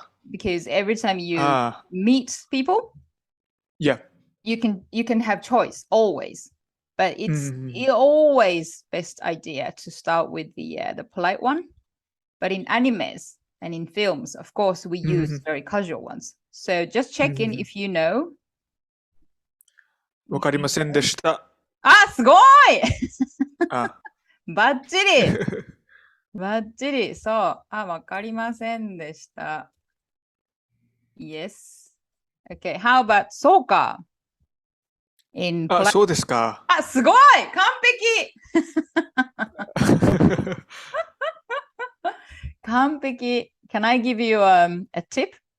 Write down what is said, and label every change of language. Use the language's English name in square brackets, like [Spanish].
[English] Because every time you meet people, you can have choice always, but it's always best idea to start with the polite one. But in animes and in films, of course, we use very casual ones. So just check in if you know. [Japanese] わかりませんでした。すごいバッチリバッチリそう。わかりませんでした。Yes. [English] Okay, how about そうか [Japanese] そうですか。すごい完璧完璧 [English] Can I give you a tip?